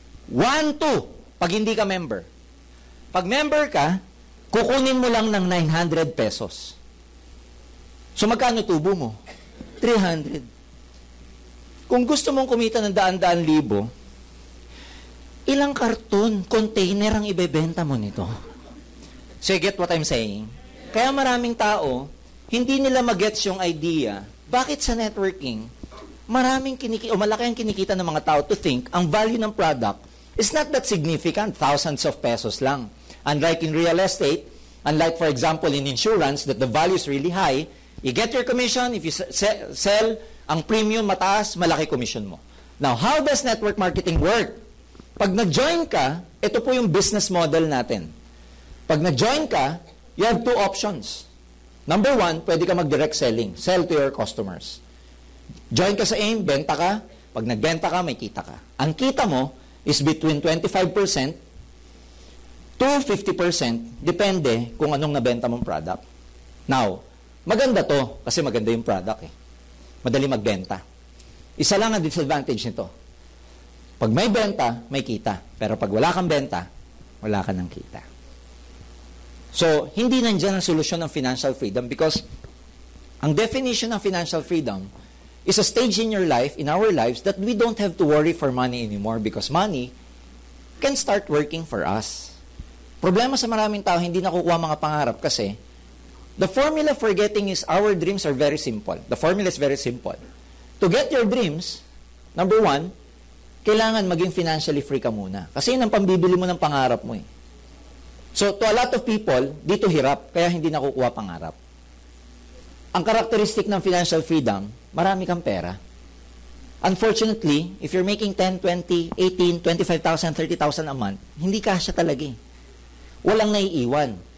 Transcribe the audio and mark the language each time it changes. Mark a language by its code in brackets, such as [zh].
[tl] 1-2 pag hindi ka member. Pag member ka, kukunin mo lang ng 900 pesos. So magkano tubo mo? 300. Kung gusto mong kumita ng daan-daan libo, ilang karton, container ang ibebenta mo nito? [en] So you get what I'm saying? [tl] Kaya maraming tao, hindi nila magets yung idea, bakit sa networking, malaki ang kinikita ng mga tao [en] to think [tl] ang value ng product [en] is not that significant, thousands of pesos [tl] lang. [en] Unlike in real estate, unlike for example in insurance, that the value is really high, you get your commission, if you sell, [tl] ang premium mataas, malaki commission mo. [en] Now, how does network marketing work? [tl] Pag nag-join ka, ito po yung business model natin. Pag nag-join ka, [en] you have two options. Number one, [tl] pwede ka mag-direct selling, [en] sell to your customers. [tl] Join ka sa AIM, benta ka. Pag nagbenta ka, may kita ka. Ang kita mo is between 25% to 50%, depende kung anong nabenta mong product. Now, maganda to, kasi maganda yung product eh. Madali magbenta. Isa lang ang disadvantage nito. Pag may benta, may kita. Pero pag wala kang benta, wala ka ng kita. [en] So, [tl] hindi nandiyan ang solusyon ng [en] financial freedom because [tl] ang definition ng [en] financial freedom is a stage in your life, in our lives, that we don't have to worry for money anymore because money can start working for us. [tl] Problema sa maraming tao, hindi nakukuha mga pangarap kasi [en] the formula for getting is our dreams are very simple. The formula is very simple. To get your dreams, number one, [tl] kailangan maging financially free ka muna. Kasi yun ang pambibili mo ng pangarap mo eh. So, to a lot of people, dito hirap, kaya hindi nakukuha pangarap. Ang karakteristik ng financial freedom, marami kang pera. [en] Unfortunately, if you're making 10, 20, 18, 25,000, 30,000 a month, [tl] hindi kasya talaga eh. Walang naiiwan.